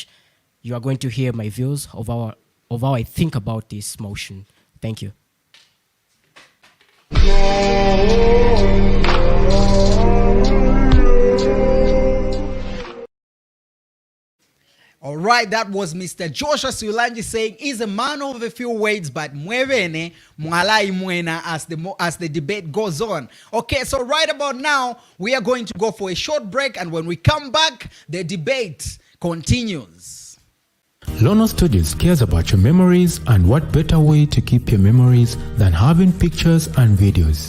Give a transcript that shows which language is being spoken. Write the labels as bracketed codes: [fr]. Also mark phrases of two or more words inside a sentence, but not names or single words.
[en] You are going to hear my views of how I think about this motion. Thank you. All right, that was Mr. Joshua Sulanji saying he's a man of a few words, but mwevene mwalai mwena as the debate goes on. Okay, so right about now, we are going to go for a short break, and when we come back, the debate continues. Lono Studios cares about your memories, and what better way to keep your memories than having pictures and videos.